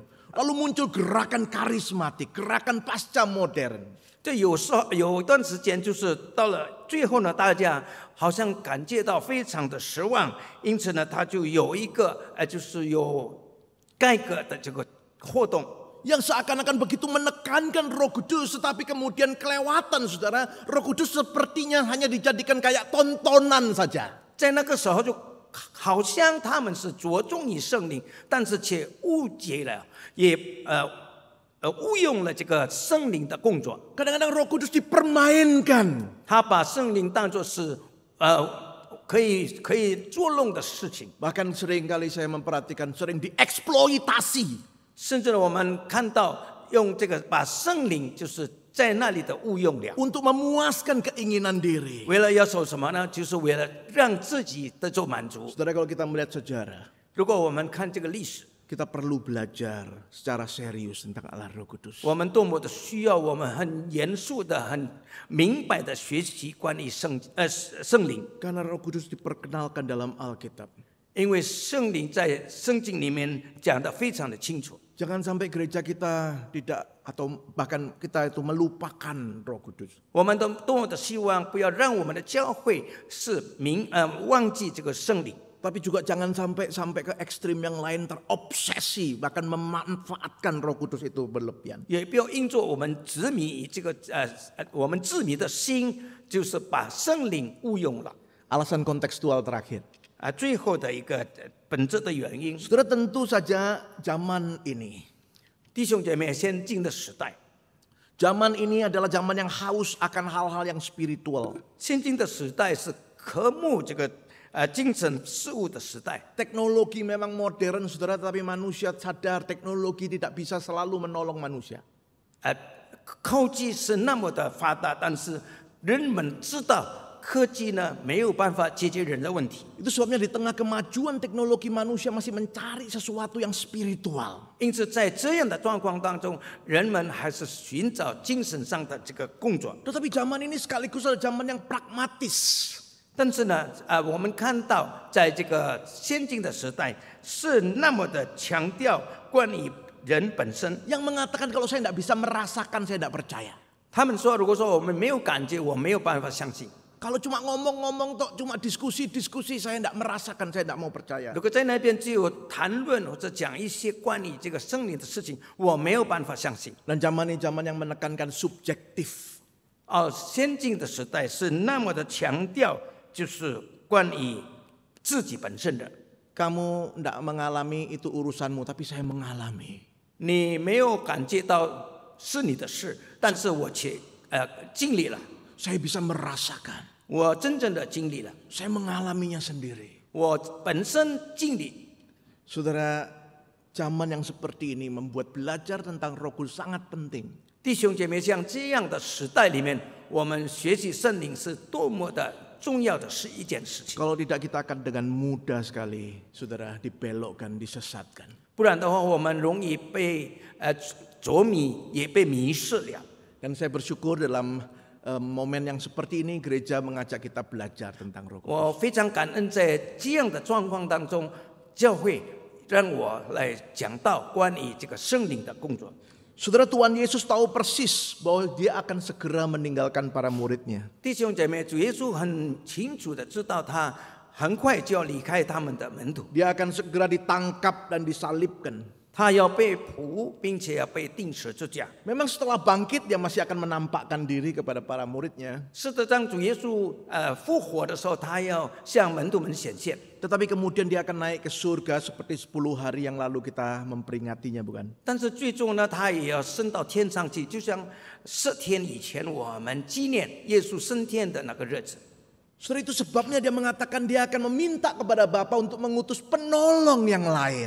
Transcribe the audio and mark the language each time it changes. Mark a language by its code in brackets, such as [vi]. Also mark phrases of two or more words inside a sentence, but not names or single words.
[id] Lalu muncul gerakan karismatik, gerakan pasca modern. [zh] 这有时候有一段时间，就是到了最后呢，大家好像感觉到非常的失望，因此呢，他就有一个就是有改革的这个活动。 [id] Yang seakan-akan begitu menekankan Roh Kudus, tetapi kemudian kelewatan, saudara. Roh Kudus sepertinya hanya dijadikan kayak tontonan saja. [zh] 在那个时候就好像他们是着重于圣灵，但是却误解了，也误用了这个圣灵的工作。 [id] Kadang-kadang Roh Kudus dipermainkan. [zh] 他把圣灵当作是可以作弄的事情， [id] Bahkan seringkali saya memperhatikan sering dieksploitasi. [zh] 甚至我们看到用这个把圣灵就是在那里的误用了。 [id] Untuk memuaskan keinginan diri. [zh] 为了要求什么呢？就是为了让自己得到满足。 [id] Saudara, kalau kita melihat sejarah, [zh] 如果我们看这个历史， [id] kita perlu belajar secara serius tentang Allah Roh Kudus. [zh] 我们多么的需要，我们很严肃的、很明白的学习关于圣灵， [id] Karena Roh Kudus diperkenalkan dalam Alkitab. [zh] 因为圣灵在圣经里面讲得非常的清楚。 [id] Jangan sampai gereja kita tidak atau bahkan kita itu melupakan Roh Kudus. [zh] 我们都多么的希望，不要让我们的教会是忘记这个圣灵。 [id] Tapi juga jangan sampai ke ekstrim yang lain, terobsesi, bahkan memanfaatkan Roh Kudus itu berlebihan. [zh] 也不要因着我们执迷这个我们执迷的心，就是把圣灵误用了。 [id] Alasan kontekstual terakhir. [zh] 最后的一个本质的原因， [id] Saudara, tentu saja zaman ini. [zh] 弟兄姐妹，先进的时代， [id] Zaman ini adalah zaman yang haus akan hal-hal yang spiritual. [zh] 先进的时代是渴慕这个精神事物的时代。 [id] Teknologi memang modern, saudara, tapi manusia sadar teknologi tidak bisa selalu menolong manusia. [zh] 科技是那么的发达，但是人们知道科技呢没有办法解决人的问题。 [id] Itu sebabnya di tengah kemajuan teknologi manusia masih mencari sesuatu yang spiritual. [zh] 因此，在这样的状况当中，人们还是寻找精神上的这个工作。 [id] Tetapi zaman ini sekaligus adalah zaman yang pragmatis. [zh] 但是呢，我们看到在这个先进的时代，是那么的强调关于人本身。 [id] Yang mengatakan kalau saya tidak bisa merasakan, saya tidak percaya. [zh] 他们说，如果说我们没有感觉，我没有办法相信。 [id] Kalau cuma ngomong-ngomong toh, cuma diskusi-diskusi, saya tidak merasakan, saya tidak mau percaya. [zh] 如果在那边只有谈论或者讲一些关于这个圣灵的事情，我没有办法相信。 [id] Dan zaman ini zaman yang menekankan subjektif. [zh] 先进的时代是那么的强调，就是关于自己本身的。 [id] Kamu tidak mengalami itu urusanmu, tapi saya mengalami. [zh] 你没有感觉到是你的事，但是我却经历了， [id] Saya bisa merasakan. [zh] 我真正的经历了， [id] Saya mengalaminya sendiri. [zh] 我本身经历。 [id] Saudara, zaman yang seperti ini membuat belajar tentang Roh Kudus sangat penting. [zh] 弟兄姐妹，像这样的时代里面，我们学习圣灵是多么的重要的是一件事情。 [id] Kalau tidak kita akan dengan mudah sekali, saudara, dibelokkan, disesatkan. [zh] 不然的话，我们容易被着迷，也被迷失了。 [id] Dan saya bersyukur dalam momen yang seperti ini gereja mengajak kita belajar tentang Roh Kudus. [zh] 我非常感恩，在这样的状况当中，教会让我来讲到关于这个圣灵的工作。 [id] Saudara, Tuhan Yesus tahu persis bahwa dia akan segera meninggalkan para muridnya. [zh] 弟兄姐妹，主耶稣很清楚的知道，他很快就要离开他们的门徒， [id] Dia akan segera ditangkap dan disalibkan. [zh] 他要被捕，并且要被钉十字架。 [id] Memang setelah bangkit dia masih akan menampakkan diri kepada para muridnya. [zh] 是的，当主耶稣复活的时候，他要向门徒们显现。 [id] Tetapi kemudian dia akan naik ke surga seperti 10 hari yang lalu kita memperingatinya, bukan? [zh] 但是最终呢，他也要升到天上去，就像10天以前我们纪念耶稣升天的那个日子。 [id] Saudara, itu sebabnya dia mengatakan dia akan meminta kepada Bapa untuk mengutus penolong yang lain.